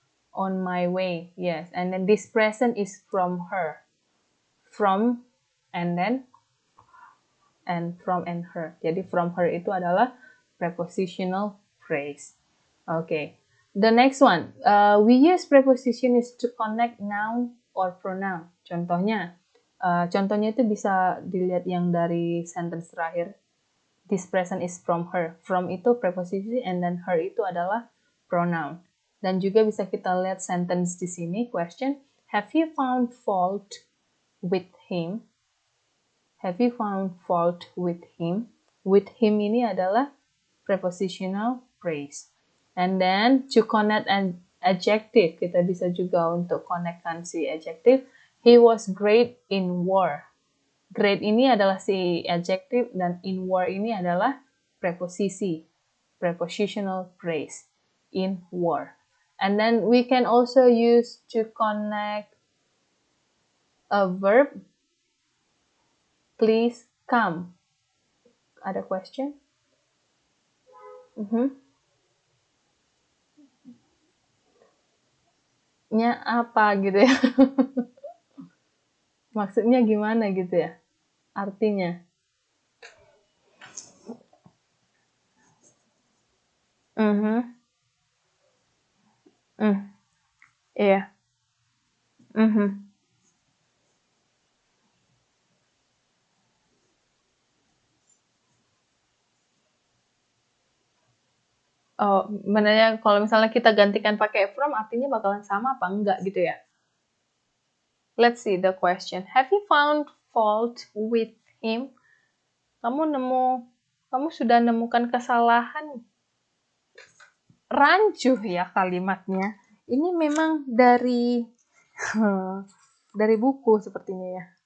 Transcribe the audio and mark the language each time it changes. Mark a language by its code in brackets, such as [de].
[en] On my way, yes. And then this present is from her. From, and then, and from and her. Jadi from her [id] itu adalah [en] prepositional phrase. Okay. The next one, we use preposition is to connect noun or pronoun. [id] Contohnya itu bisa dilihat yang dari sentence terakhir. [en] This present is from her. From [id] itu preposisi, [en] and then her [id] itu adalah [en] pronoun. [id] Dan juga bisa kita lihat [en] sentence [id] di sini, [en] question, have you found fault with him? Have you found fault with him? With him [id] ini adalah [en] prepositional phrase. And then to connect an adjective, [id] kita bisa juga untuk connectkan si adjective. [en] He was great in war. Great [id] ini adalah si [en] adjective, [id] dan [en] in war [id] ini adalah preposisi, [en] prepositional phrase, in war. And then we can also use to connect a verb. Please come. [id] Ada [en] question? [id] Nya apa gitu ya? Maksudnya gimana gitu ya? Artinya. Iya. Oh, sebenarnya kalau misalnya kita gantikan pakai from, artinya bakalan sama apa enggak gitu ya? [en] Let's see the question. Have you found fault with him? [id] Kamu sudah nemukan kesalahan? Rancuh ya kalimatnya. Ini memang dari buku sepertinya ya.